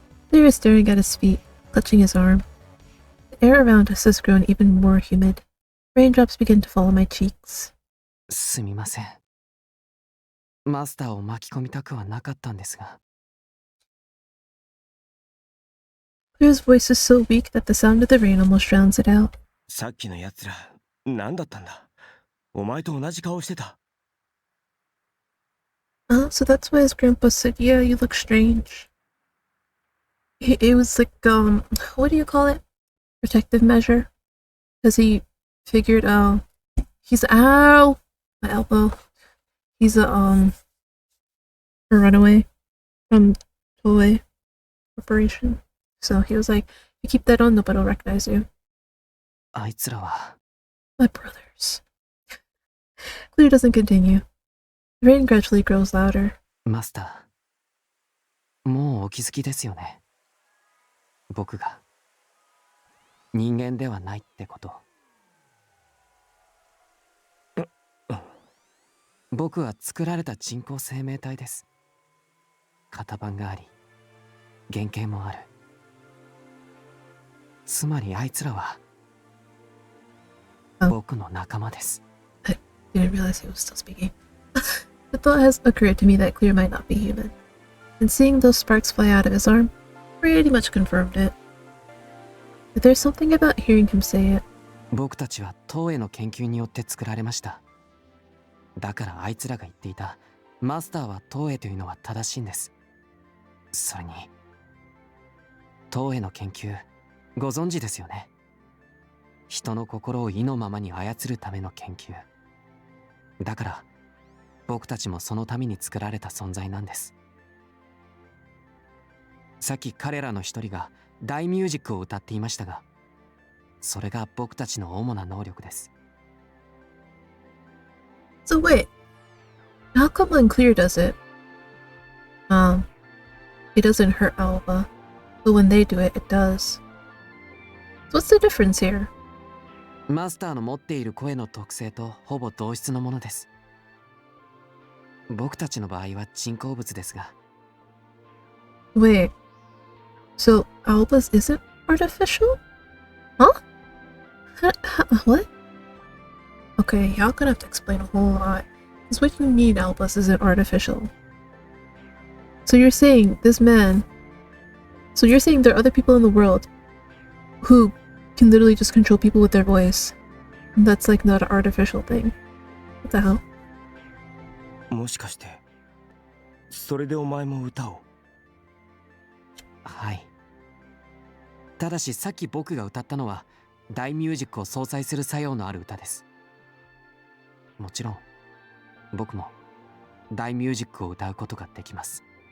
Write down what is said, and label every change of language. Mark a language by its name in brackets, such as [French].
[English] Clear is staring at his feet, clutching his arm. The air around us has grown even more humid. Raindrops begin to fall on my cheeks. [Japanese] すみません。マスターを巻き込みたくはなかったんですが。 [English] Clear's voice is so weak that the sound of the rain almost drowns it out. [Japanese] さっきの奴ら、何だったんだ? お前と同じ顔してた。 [English] So that's why his grandpa said, yeah, you look strange. It was like, what do you call it? Protective measure? Because he figured, he's, ow! My elbow. He's a runaway from Toei Corporation. So he was like, you keep that on, nobody will recognize you. [Japanese] あいつらは [English] My brothers. Clear doesn't continue. The rain gradually grows louder. [Japanese] マスター、もうお気づきですよね。僕が人間ではないってこと。僕は作られた人工生命体です。型番があり、原型もある。つまりあいつらは僕の仲間です。 [English] I didn't realize he was still speaking. The thought has occurred to me that Clear might not be human, and seeing those sparks fly out of his arm pretty much confirmed it. But there's something about hearing him say it. [Japanese] 僕たちは東映の研究によって作られました。だからあいつらが言っていたマスターは東映というのは正しいんです。それに東映の研究ご存知ですよね。人の心を意のままに操るための研究。だから僕たちもそのために作られた存在なんです。さっき彼らの一人が大ミュージックを歌っていましたが、それが僕たちの主な能力です。 [English] So wait, how come when Clear does it, it doesn't hurt Alba, but when they do it, it does. So what's the difference here? [Japanese] マスターの持っている声の特性とほぼ同質のものです。僕たちの場合は人工物ですが。 [English] Wait, so Alba's isn't artificial? Huh? What? Okay, y'all gonna have to explain a whole lot. Because what you mean Alba's isn't artificial? So you're saying this man... So you're saying there are other people in the world who can literally just control people with their voice. And that's like not an artificial thing. What the hell? [Japanese] もしかしてそれでお前も歌を？はい。ただしさっき僕が歌ったのは大ミュージックを相殺する作用のある歌です。もちろん僕も大ミュージックを歌うことができます。